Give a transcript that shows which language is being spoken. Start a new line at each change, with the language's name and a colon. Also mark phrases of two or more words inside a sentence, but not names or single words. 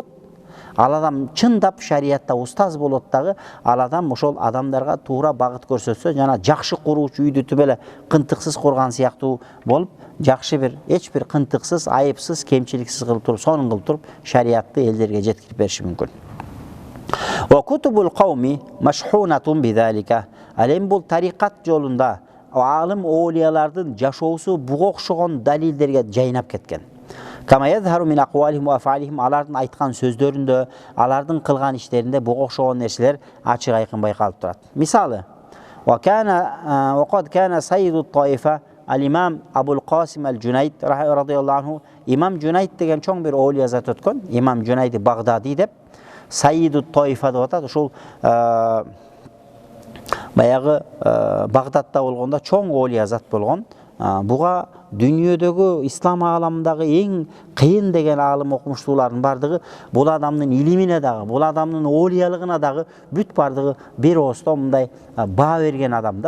Kyrgyz: Ал адам чындап шариятта устаз болот дагы, ал адам ошол адамдарга туура багыт көрсөтсө, жана жакшы куруучу үйдү түп эле кынтыксыз курган сыяктуу болуп, жакшы бир, эч бир кынтыксыз, айыпсыз, кемчиликсиз кылып туруп, сонун кылып туруп шариятты элдерге жеткирип бериши мүмкүн.
Arabic: وكتب القوم مشحونة بذلك.
Kyrgyz: Ал бул тарикат жолунда аалым оолиялардын жашоосу буга окшогон далилдерге жайнап кеткен.
Arabic: كما يظهر من أقوالهم وأفعالهم,
Kyrgyz: алардын айткан сөздөрүндө, алардын кылган иштеринде буга окшогон нерселер ачык айкын байкалып турат. Мисалы,
Arabic: وقد كان سيد الطائفة الإمام أبو القاسم الجنيد رضي الله عنه.
Kyrgyz: İmam Cüneyd деген чоң бир оолия зат өткөн, İmam Cüneyd Багдади деп, Сайиду Тойфа деп атат. Ушул баягы Багдадта болгондо чоң оолия зат болгон. Буга дүйнөдөгү ислам ааламындагы эң кыйын деген аалым окумуштуулардын бардыгы бул адамдын илимине дагы, бул адамдын оолиялыгына дагы бүт бардыгы бир оосто мындай баа берген адам да.